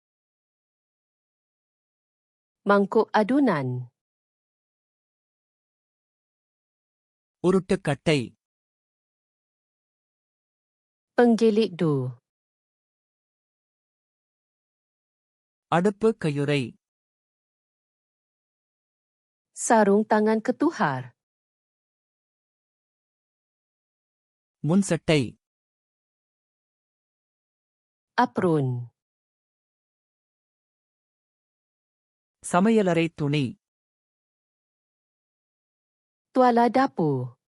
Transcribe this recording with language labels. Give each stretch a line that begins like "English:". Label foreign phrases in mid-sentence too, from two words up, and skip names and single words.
Malay: Mangkuk adunan.
Tamil: உருட்டுக்கட்டை,
Malay: Penggilik du.
Tamil: அடுப்பு கையுறை,
Malay: Sarung tangan ketuhar.
Tamil: முன்சட்டை,
Malay: Apron.
Tamil: சமையலறை துணி,
Malay: Tuala dapur.